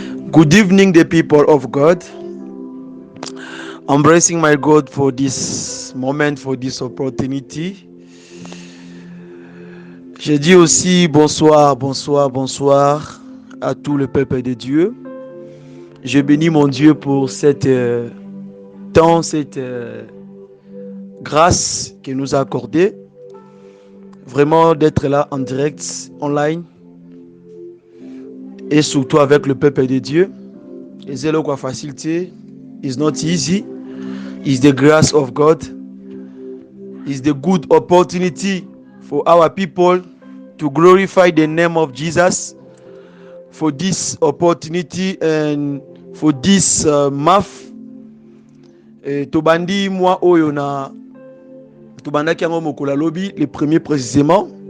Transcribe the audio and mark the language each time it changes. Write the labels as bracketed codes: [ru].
[en] Good evening, the people of God. I'm blessing my God for this moment, for this opportunity. [fr] Je dis aussi bonsoir, bonsoir, bonsoir à tout le peuple de Dieu. Je bénis mon Dieu pour cette temps, cette grâce qu'il nous a accordée. Vraiment d'être là en direct, online. Et surtout avec le peuple de Dieu. Et c'est là quoi facilité. [en] It's not easy. It's the grace of God. It's the good opportunity for our people to glorify the name of Jesus. For this opportunity and for this month. [ln] Tobandi moi oyo na tobandaki yango mokolo lobi [fr] le premier précisément.